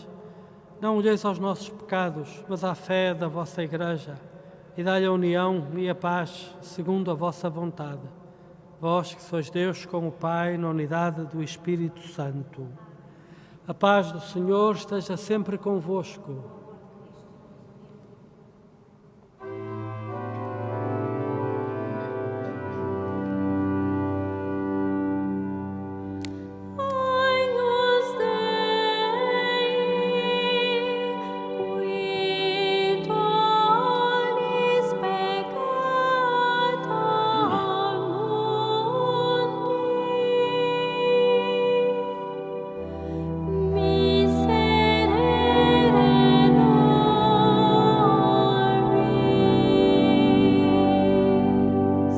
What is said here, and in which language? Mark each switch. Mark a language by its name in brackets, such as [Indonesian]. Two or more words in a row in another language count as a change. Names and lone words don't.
[Portuguese] Não olheis aos nossos pecados, mas à fé da vossa Igreja, e dai-lhe a união e a paz, segundo a vossa vontade. Vós que sois Deus com o Pai, na unidade do Espírito Santo. A paz do Senhor esteja sempre convosco. [Latin] Agnus Dei, qui tollis peccata mundi, miserere nobis.